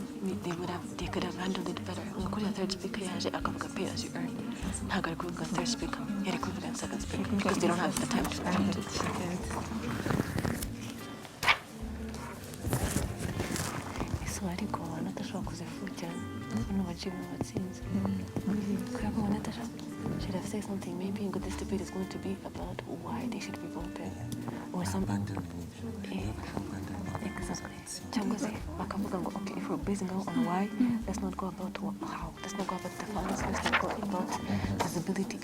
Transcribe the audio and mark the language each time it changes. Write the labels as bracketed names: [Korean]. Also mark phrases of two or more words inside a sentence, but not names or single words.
[English] They could have handled it better. [Rundi] Unakuja [English] third speaker [Rundi] yaje akavuga [English] pay as you earn. [Rundi] Ntabwo ari kuvuga [English] third speaker, [Rundi] yari kuvuga [English] second speaker because they don't have the time to read it. [Rundi] So ariko anatashobora kuzifuta no baciye mu batsinze. Kubera ko [English] Natasha should have said something. Maybe this debate is going to be about why they should be voted or something. Exactly. Okay, if we're basing out on why, let's not go about how. Let's not go about the funds. Let's not go about visibility.